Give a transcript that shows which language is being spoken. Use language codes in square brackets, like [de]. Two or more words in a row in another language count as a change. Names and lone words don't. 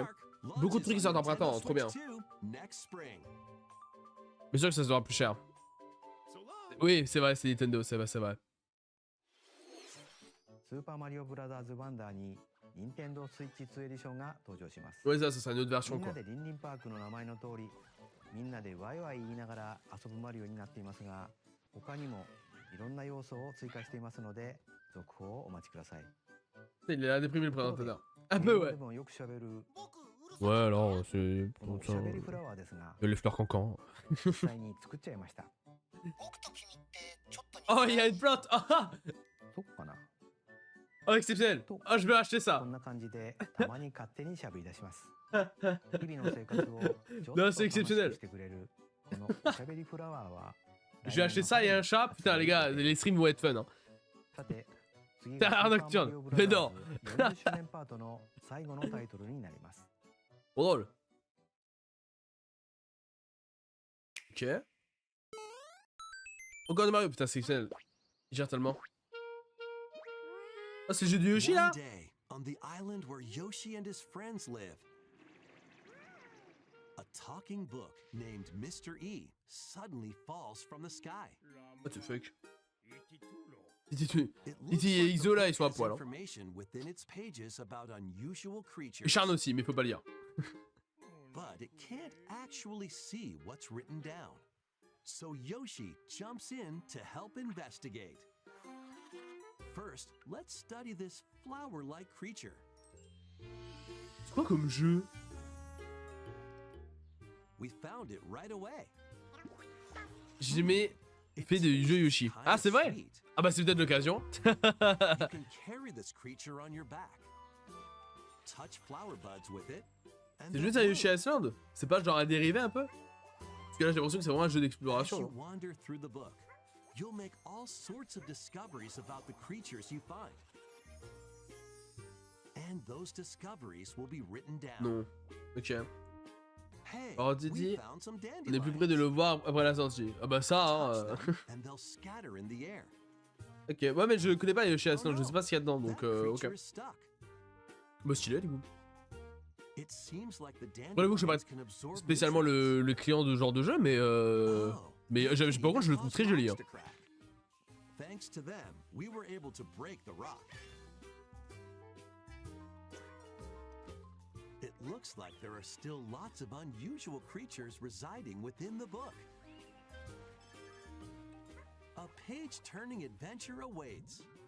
[fr] Beaucoup de trucs qui sortent en printemps, trop bien. [en] Next spring. [fr] Mais sûr que ça sera plus cher. [en] So long. [fr] Oui, c'est vrai, c'est Nintendo, c'est vrai. [ja] スーパーマリオブラザーズワンダーに任天堂スイッチ2エディションが登場します。 [fr] Ouais, ça sera une autre [ja] み [fr] version [ja] んな [fr] quoi. [ja] でリンリンパークの名前の通り、みんなでワイワイ言いながら遊ぶマリオになっていますが、他にもいろんな要素を追加していますので、続報をお待ちください。 [fr] Il a déprimé le présentateur. Un peu, ouais. [ja] でもよくしゃべる [fr] Ouais, alors, c'est. [ja] このおしゃべりフラワーですが、 [fr] Les fleurs cancans. [ja] 実際に作っちゃいました。 [fr] Oh, il y a une plante! Ah! [ja] そっかな。 [fr] Oh, exceptionnel! Ah, je vais acheter [ja] こ [fr] ça! [ja] んな感じでたまに勝手にしゃべり出します。日々の生活をちょっと [fr] Non, [ja] 楽 [fr] c'est [ja] しく [fr] exceptionnel. [ja] してくれるこのおしゃべりフラワーは [fr] Je vais acheter ça et un chat. Putain, les gars, les streams vont être fun. Hein. [ja] さて次 [fr] T'as [ja] が [fr] un [ja] スーパー [fr] nocturne. [ja] マリオブラ [fr] Mais [ja] ザ [fr] non. [ja] ーズ40周年パートの最後のタイトルになります。 [fr] Trop drôle. Ok. Encore de Mario, putain, c'est exceptionnel. Il gère tellement. Ah, c'est le jeu de Yoshi là? [en] One day, on the island where Yoshi and his friends live, a talking book named Mr. E suddenly falls from the sky. What the fuck? It looks like the Isola, book [fr] ils sont à [en] has [fr] poil, hein. [en] information within its pages about unusual [fr] Et [en] creatures, [fr] Charne aussi, mais faut pas lire. [en] but it can't actually see what's written down. So Yoshi jumps in to help investigate. First, let's study this flower-like creature. [fr] C'est quoi comme jeu? [en] We found it right away. [fr] J'ai jamais fait de jeu Yoshi. Ah, c'est vrai? [en] Sweet. [fr] Ah bah c'est peut-être l'occasion. [en] You can carry this creature on your back. Touch flower buds with it. and [fr] C'est [en] they'll [fr] juste un Yoshi [en] bloom. [fr] Island? C'est pas genre un dérivé un peu? Parce que là j'ai l'impression que c'est vraiment un jeu [en] As [fr] d'exploration. [en] you [fr] hein. [en] wander through the book, you'll make all sorts of discoveries about the creatures you find. And those discoveries will be written down. [fr] Non. Ok. [en] Hey, Oh, we [fr] Didi, [en] found some [fr] On est plus près de le voir après la sortie. Ah bah ça, hein. [en] Touch them, and they'll scatter in the air. [fr] Ok, ouais mais je connais pas Yoshi [en] Oh [fr] Island, je sais [en] no, [fr] pas ce qu'il y a dedans, donc [en] that [fr] ok. [en] creature is stuck. [fr] Bah stylé du coup. [en] It seems like the [fr] Bon, j'avoue que je suis pas [en] dandelions can absorb [fr] spécialement le client de ce genre de jeu, mais par contre je le trouve très joli. Hein. [en] Thanks to them, we were able to break the rock. It looks like there are still lots of unusual creatures residing within the book. A page-turning adventure awaits.